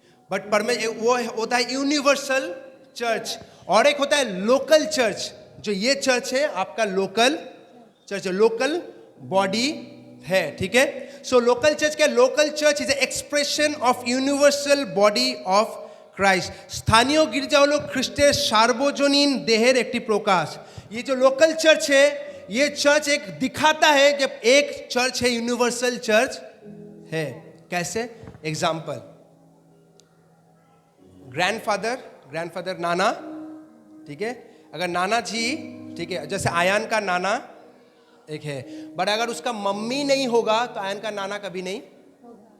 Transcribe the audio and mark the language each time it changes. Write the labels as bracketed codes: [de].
[hi] But वो होता है यूनिवर्सल चर्च, और एक होता है लोकल चर्च। जो ये चर्च है आपका लोकल चर्च है, लोकल बॉडी है, ठीक है। सो लोकल चर्च क्या? [en] Local church is expression of universal body of Christ. [bn] স্থানীয় গির্জা হলো খ্রিস্টের সার্বজনীন দেহের একটি প্রকাশ। [hi] ये जो लोकल चर्च है, ये चर्च एक दिखाता है कि एक चर्च है, यूनिवर्सल चर्च है। कैसे? एग्जाम्पल, ग्रैंडफादर नाना, ठीक है। अगर नाना जी, ठीक है, जैसे आयान का नाना एक है, बट अगर उसका मम्मी नहीं होगा तो आयन का नाना कभी नहीं।